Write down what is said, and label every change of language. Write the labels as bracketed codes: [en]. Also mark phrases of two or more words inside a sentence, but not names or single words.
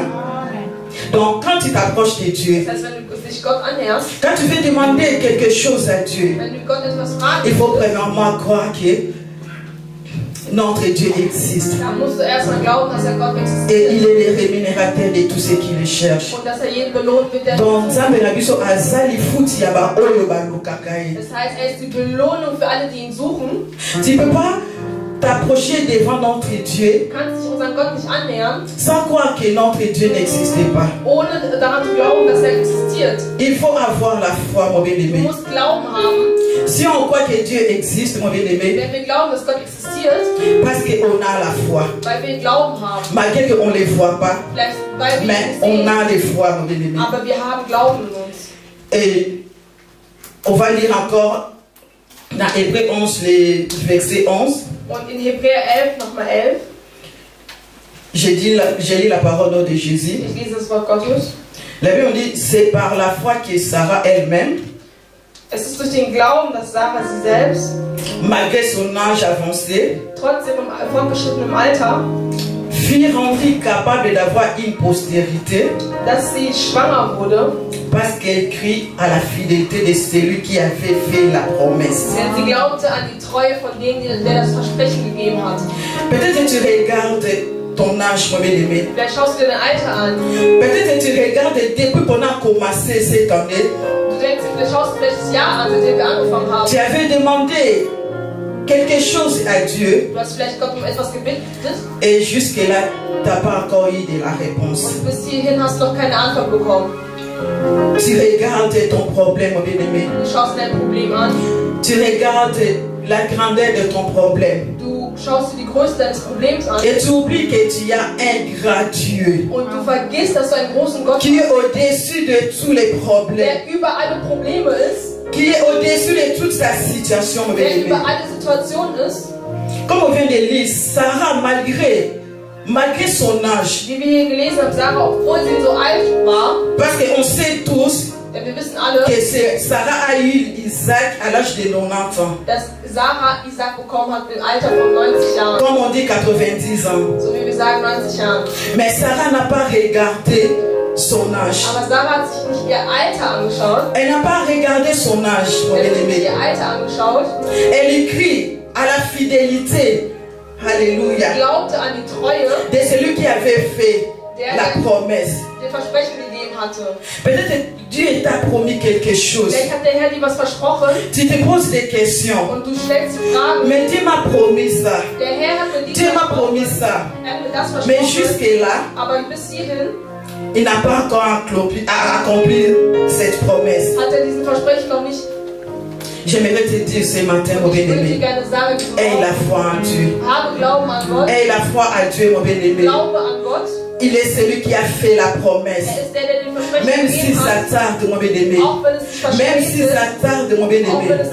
[fr] Donc, quand tu t'approches de Dieu, quand tu veux demander quelque chose à Dieu, il faut premièrement croire que notre Dieu existe. Et il est le rémunérateur de tous ceux qui le cherchent. Donc, [de] das heißt, er ist die Belohnung für alle, die ihn suchen. [fr] Tu ne peux pas t'approcher devant notre Dieu sans croire que notre Dieu n'existait pas. Il faut avoir la foi, mon bien-aimé. Si on croit que Dieu existe, mon bien-aimé, parce qu'on a la foi, malgré qu'on ne les voit pas, mais on a la foi, mon bien-aimé. Et on va lire encore dans Hébreux 11, les versets 11. [de] Und in Hebräer 11, nochmal 11. [fr] J'ai lu la parole de Jésus. [de] Ich lese das Wort Gottes. [fr] La Bible dit, c'est par la foi que Sarah elle-même, [de] es ist durch den Glauben, dass Sarah sie selbst, [fr] malgré son âge avancé, [de] trotzdem im fortgeschrittenen Alter, [fr] fut rendue capable d'avoir une postérité, [de] dass sie schwanger wurde, [fr] parce qu'elle crie à la fidélité de celui qui avait fait la promesse. [de] Denn sie glaubte an die Treue von dem, der das Versprechen gegeben hat. [fr] Peut-être que tu regardes ton âge, mon bien-aimé. [de] Vielleicht schaust du dir dein Alter an. [fr] Peut-être que tu regardes depuis qu'on a commencé cette année. [de] Du denkst, vielleicht schaust du welches Jahr an, seitdem wir angefangen haben. [fr] Tu avais demandé quelque chose à Dieu. [de] Du hast vielleicht Gott um etwas gebeten. [fr] Et jusque-là, tu n'as pas encore eu de la réponse. [de] Und bis hierhin hast du noch keine Antwort bekommen. [fr] Tu regardes ton problème, mon bien-aimé. [de] Du schaust dein Problem an. [fr] Tu regardes la grandeur de ton problème. [de] Du schaust dir die Größe deines Problems an. [fr] Et tu oublies que tu as un grand Dieu. [de] Und du vergisst, dass du einen großen Gott [fr] qui est au-dessus de tous les problèmes. [de] Der über alle Probleme ist. [fr] Qui est au-dessus de toute sa situation, mon bien-aimé. [de] Der über alle Situationen ist. [fr] Comme on vient de lire, Sarah, malgré son âge, [de] wie wir hier gelesen haben, Sarah, obwohl sie so alt war, [fr] parce qu'on sait tous [de] denn wir wissen alle, [fr] que Sarah a eu Isaac à l'âge de 90 ans. [de] Dass Sarah Isaac bekommen hat im Alter von 90 Jahren. [fr] Comme on dit 90 ans. [de] So wie wir sagen 90 Jahren. [fr] Mais Sarah n'a pas regardé son âge. [de] Aber Sarah hat sich nicht ihr Alter angeschaut. [fr] Elle n'a pas regardé son âge, mon bien-aimé. [de] Ihr Alter angeschaut. [fr] Elle écrit à la fidélité. Alléluia. [de] Glaubte an die Treue [fr] de celui qui avait fait la promesse. [de] Der Versprechen gegeben hatte. [fr] Peut-être Dieu t'a promis quelque chose. [de] Vielleicht hat der Herr dir was versprochen. [fr] Tu te poses des questions. [de] Und du stellst die Fragen. [fr] Mais Dieu m'a promis ça. [de] Der Herr hat mir dies [fr] Dieu m'a promis ça. [de] mir das versprochen. [fr] Mais jusque là, [de] aber bis hierhin, [fr] il n'a pas encore accompli cette promesse. [de] Hat diesen Versprechen noch nicht. [fr] J'aimerais te dire ce matin, mon bien-aimé, aie la foi en Dieu. Aie la foi en Dieu, mon bien-aimé. Il est celui qui a fait la promesse. Même si ça tarde, mon bien-aimé. Même si ça tarde, mon bien-aimé.